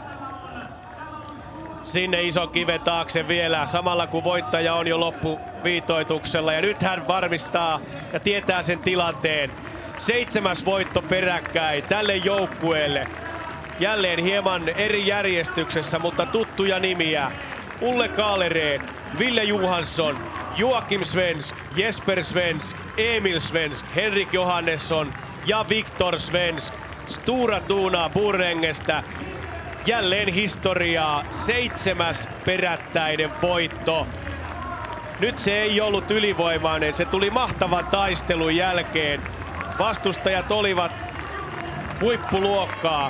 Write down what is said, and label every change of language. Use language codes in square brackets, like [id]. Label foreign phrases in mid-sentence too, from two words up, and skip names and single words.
[fi] Sinne ison kiven taakse vielä, samalla kun voittaja on jo loppuviitoituksella. Ja nyt hän varmistaa ja tietää sen tilanteen. 7. voitto peräkkäin tälle joukkueelle. Jälleen hieman eri järjestyksessä, mutta tuttuja nimiä. Ulle Kaalereen, Ville Johansson, Joakim Svensk, Jesper Svensk, Emil Svensk, Henrik Johannesson ja Viktor Svensk. Stura Thuna Burrengestä. Jälleen historiaa, 7. perättäinen voitto. Nyt se ei ollut ylivoimainen, se tuli mahtavan taistelun jälkeen. Vastustajat olivat huippuluokkaa.